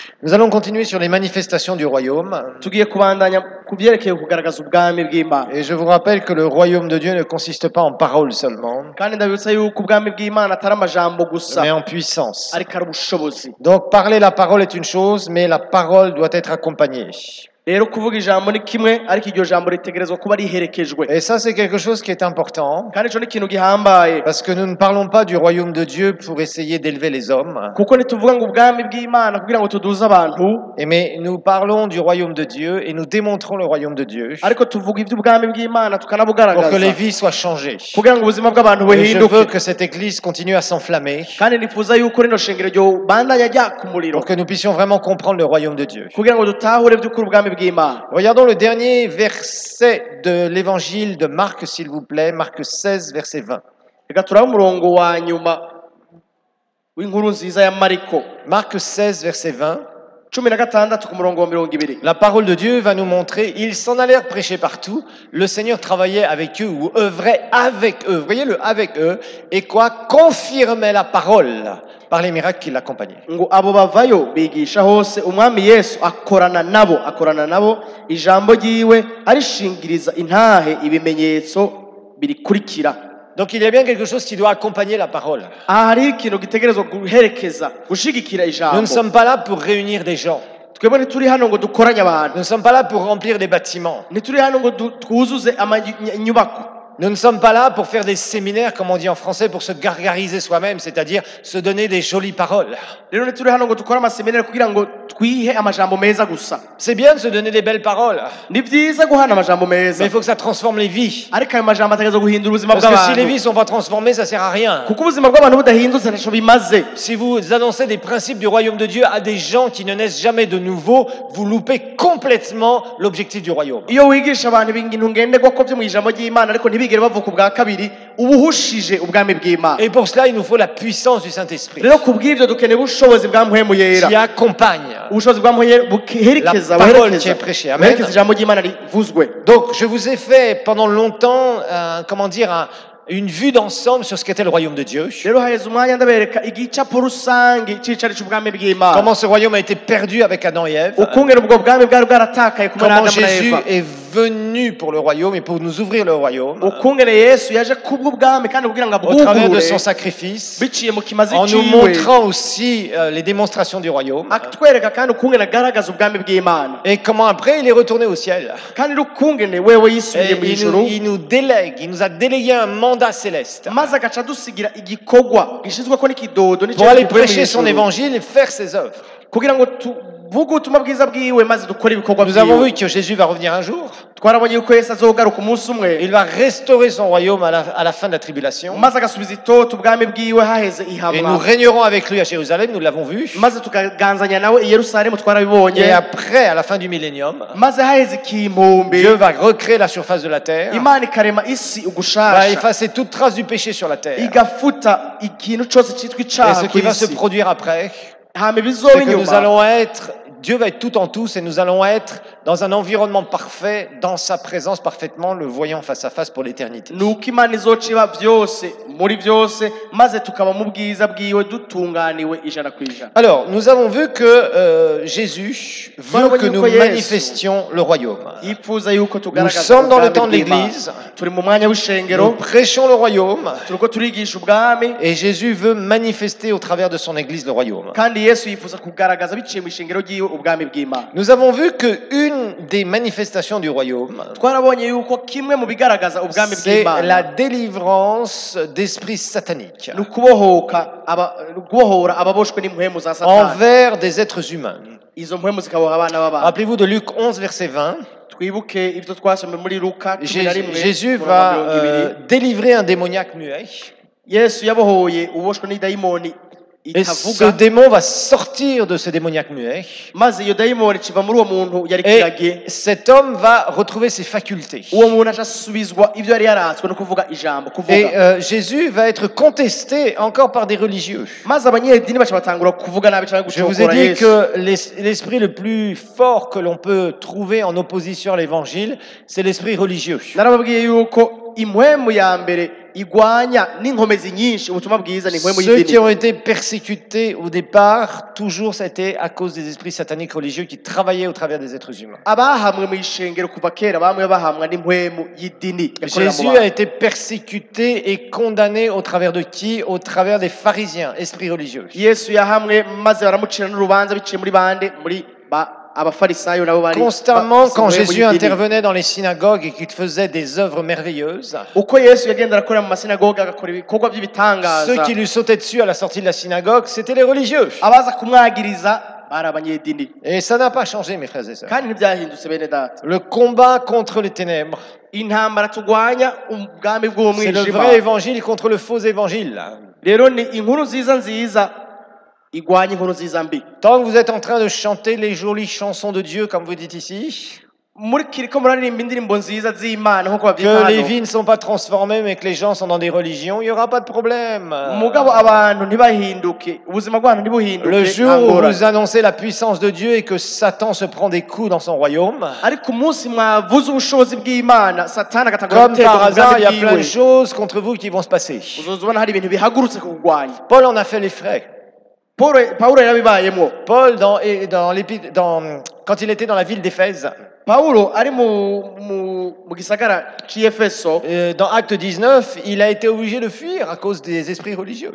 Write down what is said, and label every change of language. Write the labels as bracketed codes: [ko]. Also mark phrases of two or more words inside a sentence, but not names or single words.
[fr] Nous allons continuer sur les manifestations du royaume. [rn] tugiye kubandanya kubyerekeye kugaragaza ubwami bw'Imana. [fr] Et je vous rappelle que le royaume de Dieu ne consiste pas en paroles seulement, [rn] Kandi ndabibutsa yuko ubwami bw'Imana atari amajambo gusa [fr] mais en puissance. [rn] ariko ari ubushobozi. [fr] Donc parler la parole est une chose, mais la parole doit être accompagnée. [rn] Rero kuvuga ijambo ni kimwe ariko iryo jambo ritegerezwa kuba riherekejwe. [fr] Et ça, c'est quelque chose qui est important, [rn] Kandi ico ni ikintu gihambaye [fr] parce que nous ne parlons pas du royaume de Dieu pour essayer d'élever les hommes, [rn] kuko ntituvuga ngo ubwami bw'Imana kugira ngo tuduze abantu, [fr] mais nous parlons du royaume de Dieu et nous démontrons le royaume de Dieu [rn] ariko tuvuga iby'ubwami bw'Imana [fr] pour que les [rn] tukanabugaragaza [fr] vies soient changées. [rn] kugira ngo ubuzima bw'abantu [fr] Et je veux [rn] buhinduke. [fr] que cette église continue à s'enflammer [rn] Kandi nifuza yuko rino shengero ryo bandanya ryaka umuriro [fr] pour que nous puissions vraiment comprendre le royaume de Dieu. [rn] kugira ngo dutahure by'ukuri ubwami bw'Imana. [fr] Regardons le dernier verset de l'évangile de Marc, s'il vous plaît, Marc 16, verset 20. [rn] Reka turabe umurongo wa nyuma w'inkuru nziza ya Mariko [fr] Marc 16, verset 20. [rn] 16 ku murongo wa 20. [fr] La parole de Dieu va nous montrer, ils s'en allèrent prêcher partout, le Seigneur travaillait avec eux ou œuvrait avec eux, vous voyez le avec eux, et quoi confirmait la parole par les miracles qui l'accompagnaient. [rn] Ngo abo bavayo bigisha hose umwami Yesu akorana nabo ijambo ryiwe arishingiriza intahe ibimenyetso birikurikira. [fr] Donc il y a bien quelque chose qui doit accompagner la parole. [rn] Hari ikintu gitegerezwa guherekeza gushigikira [fr] Nous ne [rn] ijambo. [fr] sommes pas là pour réunir des gens. [rn] Twebwe ntituri hano ngo dukoranye abantu, [fr] Nous ne sommes pas là pour remplir des bâtiments. [rn] ntituri hano ngo twuzuze inyubako. [fr] Nous ne sommes pas là pour faire des séminaires, comme on dit en français, pour se gargariser soi-même, c'est-à-dire se donner des jolies paroles. [rn] Rero ntituri hano ngo dukore amaseminari kugira ngo twihe amajambo meza gusa. [fr] C'est bien de se donner des belles paroles, [rn] Ni byiza guhana amajambo [fr] mais [rn] meza, [fr] il faut que ça transforme les vies. [rn] ariko ayo majambo ategerezwa guhindura ubuzima [fr] Parce que si les [rn] bw'abantu, [fr] vies ne sont pas transformées, ça sert à rien. [rn] kuko ubuzima bw'abantu budahindutse ntacyo bimaze. [fr] Si vous annoncez des principes du royaume de Dieu à des gens qui ne naissent jamais de nouveau, vous loupez complètement l'objectif du royaume. [rn] Iyo wigisha abantu ibintu ngenderwako byo mu ijambo ry'Imana ariko ntibigere bavuka ubwa kabiri, uba uhushije ubwami bw'Imana. [fr] Et pour cela, il nous faut la puissance du Saint-Esprit [rn] Rero kubw'ibyo dukeneye ubushobozi bwa mpwemu yera, [fr] qui accompagne [rn] ubushobozi bwa mpwemu yera buherekeza [fr] la parole qui est prêchée. Amen. [rn] buherekeza ijambo ry'Imana rivuzwe. [fr] Donc, je vous ai fait pendant longtemps, une vue d'ensemble sur ce qu'était le royaume de Dieu. [rn] Rero haheze umwanya ndabereka igicapo rusange c'icari c'ubwami bw'Imana, [fr] Comment ce royaume a été perdu avec Adam et Ève. [rn] ukungene ubwo bwami bwari bwaratakaye kumwe na [fr] Comment [rn] Adamu na [fr] Jésus [rn] Eva, [fr] est venu pour le royaume et pour nous ouvrir le royaume [rn] ukungene Yesu yaje kubw'ubwami kandi kugira ngo [fr] au travers de [rn] abwugurure [fr] son sacrifice, [rn] biciye mu kimazi [fr] en nous [rn] ciwe, [fr] montrant aussi les démonstrations du royaume. [rn] atwereka kandi ukungene agaragaza ubwami bw'Imana, [fr] Et comment après il est retourné au ciel. [rn] kandi ukungene wewe yisubiye [fr] Et [rn] mu ijuru, [fr] il nous délègue, il nous a délégué un mandat céleste [rn] maze agaca adusigira igikorwa gishizweko n'ikidodo [fr] pour aller prêcher son évangile et faire ses œuvres. [rn] kugira ngo tuvuge ubutumwa bwiza bwiwe maze dukore ibikorwa [fr] Nous avons [rn] bwiwe. [fr] vu que Jésus va revenir un jour. [rn] Twarabonye yuko Yesu azogaruka umunsi umwe, [fr] Il va restaurer son royaume à la fin de la tribulation. [rn] maze agasubiza itoto ubwami bwiwe haheze [fr] Et nous [rn] ihamwa, [fr] régnerons avec lui à Jérusalem, nous l'avons vu. [rn] maze tukaganzanya nawe i Yerusalemu, [fr] Et [rn] twarabibonye, [fr] après, à la fin du millénium, [rn] maze haheze ikimumbi, [fr] Dieu va recréer la surface de la terre, [rn] Imana ikarema isi [fr] va [rn] ugushasha, [fr] effacer toute trace du péché sur la terre. [rn] igafuta ikintu cyose cyitwa [fr] Et [rn] icaha [fr] ce [rn] ku [fr] qui va se [rn] isi. [fr] produire après, [rn] Hama ibizoba [fr] c'est que nous [rn] inyuma, [fr] allons être, Dieu va être tout en tous et nous allons être dans un environnement parfait, dans sa présence parfaitement, le voyant face à face pour l'éternité. [rn] nuko Imana izociba byose muri byose, maze tukaba mu bwiza bwiwe dutunganiwe ijana ku ijana. [fr] Alors, nous avons vu que Jésus veut que nous manifestions le royaume. [rn] Yifuza yuko [fr] Nous [rn] tugaragaza [fr] sommes dans le [rn] ubwami [fr] temps de [rn] bw'Imana. [fr] l'Église, [rn] Turi mu mwanya [fr] nous [rn] w'ishengero, [fr] prêchons le royaume, [rn] turiko turigisha ubwami, [fr] et Jésus veut manifester au travers de son Église le royaume. [rn] kandi Yesu yifuza kugaragaza biciye mu ishengero ryiwe ubwami bw'Imana. [fr] Nous avons vu qu'une des manifestations du royaume, [rn] Twarabonye yuko kimwe mu bigaragaza ubwami [fr] c'est la [rn] bw'Imana [fr] délivrance d'esprits sataniques [rn] ni ukubohora ababoshwe n'impwemu za Satani, [fr] envers des êtres humains. [rn] izo mpwemu zikaboha abana b'abantu. [fr] Rappelez-vous de Luc 11, verset 20. [rn] Twibuke ibyo twasomye muri Luka 11, [fr] Jésus [rn] umurongo wa [fr] va [rn] 20. [fr] délivrer un démoniaque muet. [rn] Yesu yabohoye uboshwe n'idayimoni [fr] Et ce [rn] itavuga, [fr] démon va sortir de ce démoniaque muet. [rn] maze iyo dayimoni kiva muri uwo muntu yari [fr] Et [rn] kiragiye, [fr] cet homme va retrouver ses facultés. [rn] uwo muntu ashasubizwa ibyo yari yaratswe no kuvuga ijambo, [fr] Et [rn] kuvuga, [fr] Jésus va être contesté encore par des religieux. [rn] maze abanyedini baca batangura kuvuga nabi cyangwa [fr] Je vous ai [rn] gucokora [fr] dit [rn] Yesu. [fr] que l'esprit le plus fort que l'on peut trouver en opposition à l'évangile, c'est l'esprit religieux. [rn] Narababwiye yuko impwemu ya mbere igwanya n'inkomezi nyinshi ubutumwa bwiza ni impwemu [fr] Ceux qui [rn] y'idini. [fr] ont été persécutés au départ, toujours ça a été à cause des esprits sataniques religieux qui travaillaient au travers des êtres humains. [rn] Abahamwe mu ishengero kuva kera bamwe bahamwa n'impwemu y'idini yakorera mu [fr] Jésus a [rn] bantu. [fr] été persécuté et condamné au travers de qui? Au travers des pharisiens, esprits religieux. [rn] Yesu yahamwe maze baramucira n'urubanza biciye muri bande muri abafarisayo nabo bari [fr] Constamment, quand [rn] impwemu [fr] Jésus [rn] y'idini. [fr] intervenait dans les synagogues et qu'il faisait des œuvres merveilleuses, [rn] uko Yesu yagenda arakorera mu masinagoga agakora ibikorwa [fr] ceux [rn] by'ibitangaza [fr] qui lui sautaient dessus à la sortie de la synagogue, c'était les religieux. [rn] abaza kumwagiriza bari abanyedini. [fr] Et ça n'a pas changé, mes frères et sœurs. [rn] kandi ntibyahindutse bene data. [fr] Le combat contre les ténèbres, [rn] intambara tugwanya ubwami [fr] c'est le [rn] bw'umwijima [fr] vrai évangile contre le faux évangile. [rn] rero ni inkuru nziza igwanya inkuru nziza mbi. [fr] Tant que vous êtes en train de chanter les jolies chansons de Dieu, comme vous dites ici, [rn] muri kiriko muraririmba indirimbo nziza z'Imana nk'uko babyita [fr] que les [rn] hano, [fr] vies ne sont pas transformées, mais que les gens sont dans des religions, il n'y aura pas de problème. [rn] mugabo abantu ntibahinduke, ubuzima bw'abantu ntibuhinduke, [fr] Le [rn] nta [fr] jour où [rn] ngorane. [fr] vous annoncez la puissance de Dieu et que Satan se prend des coups dans son royaume, [rn] ariko umunsi mwavuze ubushobozi bw'Imana satani agatangura [fr] comme [rn] gutega [fr] par [rn] mu [fr] hasard, [rn] bwami [fr] il y a plein de [rn] bwiwe, [fr] choses contre vous qui vont se passer. [rn] uzoza ubona hari ibintu bihagurutse kugwanya. [fr] Paul en a fait les frais. [rn] Pawulo yarabibayemo. [fr] Paul, quand il était dans la ville d'Éphèse, [rn] Pawulo ari mu gisagara c'Efeso, [fr] dans Acte 19, il a été obligé de fuir à cause des esprits religieux.